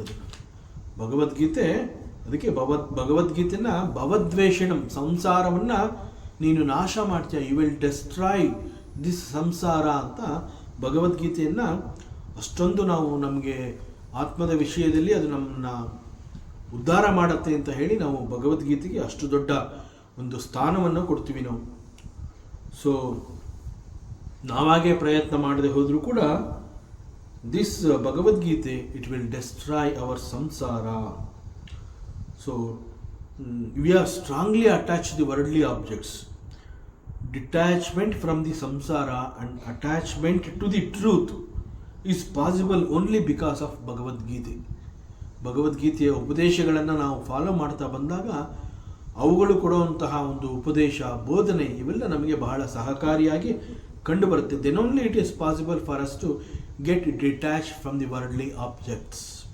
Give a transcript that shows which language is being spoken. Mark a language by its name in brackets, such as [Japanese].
[Kannada] ಅದನ್ನು ಭಗವದ್ಗೀತೆ, ಅದಕ್ಕೆ ಭಗವದ್ಗೀತೆನ ಭವದ್ವೇಷಣಂ, ಸಂಸಾರವನ್ನು ನೀನು ನಾಶ ಮಾಡ್ತೀಯ, [English] you will destroy this samsara [Kannada] ಅಂತ ಭಗವದ್ಗೀತೆಯನ್ನು ಅಷ್ಟೊಂದು ನಾವು ನಮಗೆ ಆತ್ಮದ ವಿಷಯದಲ್ಲಿ ಅದು ನಮ್ಮನ್ನ ಉದ್ಧಾರ ಮಾಡತ್ತೆ ಅಂತ ಹೇಳಿ ನಾವು ಭಗವದ್ಗೀತೆಗೆ ಅಷ್ಟು ದೊಡ್ಡ ಒಂದು ಸ್ಥಾನವನ್ನು ಕೊಡ್ತೀವಿ ನಾವು. [English] so [Kannada] ನಾವಾಗೇ ಪ್ರಯತ್ನ ಮಾಡದೆ ಹೋದರೂ ಕೂಡ [English] This Bhagavad Gita it will destroy our samsara. So we are strongly attach the worldly objects. Detachment from the samsara and attachment to the truth is possible only because of Bhagavad Gita. [Kannada] ಭಗವದ್ಗೀತೆಯ ಉಪದೇಶಗಳನ್ನು ನಾವು ಫಾಲೋ ಮಾಡ್ತಾ ಬಂದಾಗ ಅವುಗಳು ಕೊಡುವಂತಹ ಒಂದು ಉಪದೇಶ, ಬೋಧನೆ ಇವೆಲ್ಲ ನಮಗೆ ಬಹಳ ಸಹಕಾರಿಯಾಗಿ ಕಂಡುಬರುತ್ತೆ. [English] Then only it is possible for us to get detach from the worldly objects.